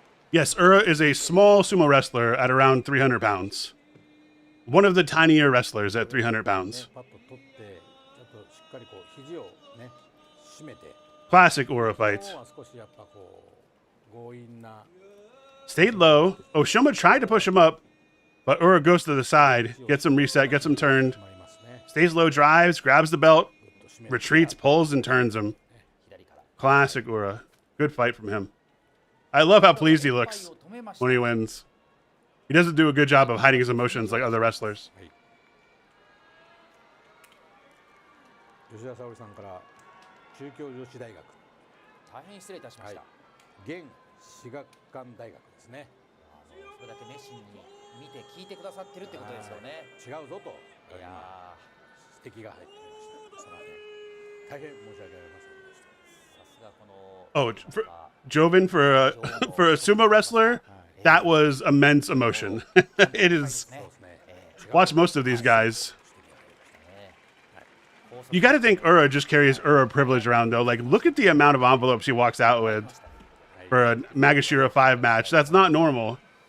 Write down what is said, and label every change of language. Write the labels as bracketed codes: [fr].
[en] Yes, Ura is a small sumo wrestler at around 300 pounds. One of the tinier wrestlers at 300 pounds. [ja] パッと取ってちょっとしっかりこう肘をね締めて。 [en] Classic Ura fight. [ja] 今日は少しやっぱこう強引な。 [en] Stayed low. Oshoma tried to push him up, but Ura goes to the side, gets him reset, gets him turned. Stays low, drives, grabs the belt, retreats, pulls, and turns him. Classic Ura. Good fight from him. I love how pleased he looks when he wins. He doesn't do a good job of hiding his emotions like other wrestlers. [ja] 吉田沙保里さんから中京女子大学大変失礼いたしました。現至学館大学ですね。それだけ熱心に見て聞いてくださってるってことですよね。違うぞといや指摘が入ってきました。すみません。大変申し訳ありませんでした。さすがこの [en] Oh, for, Joven for a for a sumo wrestler, that was immense emotion. It is. [ja] そうですね。 [en] Watch most of these guys. You got to think Ura just carries Ura privilege around though. Like, look at the amount of envelopes he walks out with for a Magashira 5 match. That's not normal.